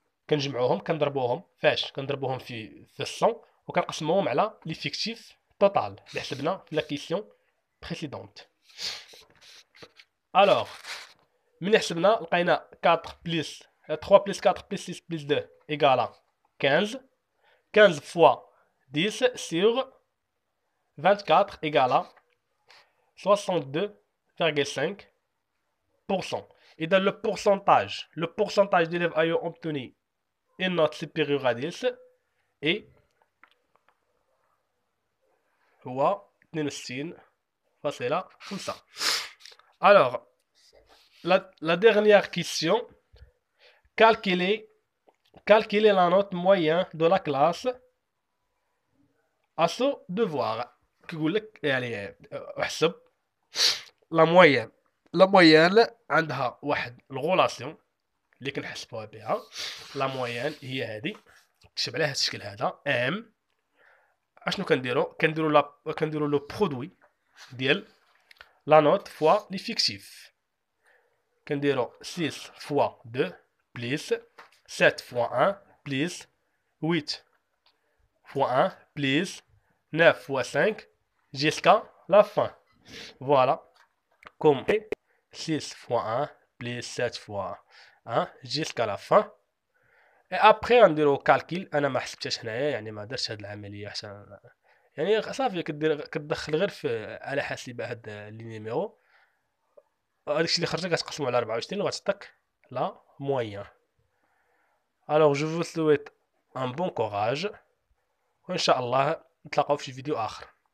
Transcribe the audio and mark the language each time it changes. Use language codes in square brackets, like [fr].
[ar] كنجمعوهم كنضربوهم فاش كنضربوهم في 100 وكنقسموهم على ليفيكتيف توتال اللي حسبنا في لا كيسيون بريسيدونت. الوغ من حسبنا لقينا 4 بلس 3 بلس 4 بلس 6 بلس 2 ايكالا 15. [fr] 15 فوا 10 sur 24 égale 62,5%. Et dans le pourcentage d'élèves ayant obtenu une note supérieure à 10 est هو 62,5. Alors, la dernière question, calculer la note moyenne de la classe à ce devoir. [ar] كيقول لك يعني احسب لا مويان عندها واحد الغولاسيون اللي كنحسبوها بها. لا مويان هي هذه، تكتب عليها هذا الشكل هذا ام. اشنو كنديرو لو برودوي ديال لا نوت فوا ليفيكتيف. كنديرو 6 فوا 2 بليس 7 فوا 1 بليس 8 فوا 1 بليس 9 [fr] fois 5 jusqu'à la fin. Voilà. Comme 6 fois 1 plus 7 fois 1 jusqu'à la fin. Et après [ar] نديرو كالكيل. انا ما حسبتهاش هنايا، يعني ما درتش هاد العمليه حتى يعني صافي كتدخل غير في آلة حاسبة هاد لي نيميرو، هادشي اللي خرج كتقسمو على 24 وغتعطيك لا مويان. [fr] Alors je vous souhaite un bon courage [ar] وان شاء الله نتلاقاو في فيديو اخر.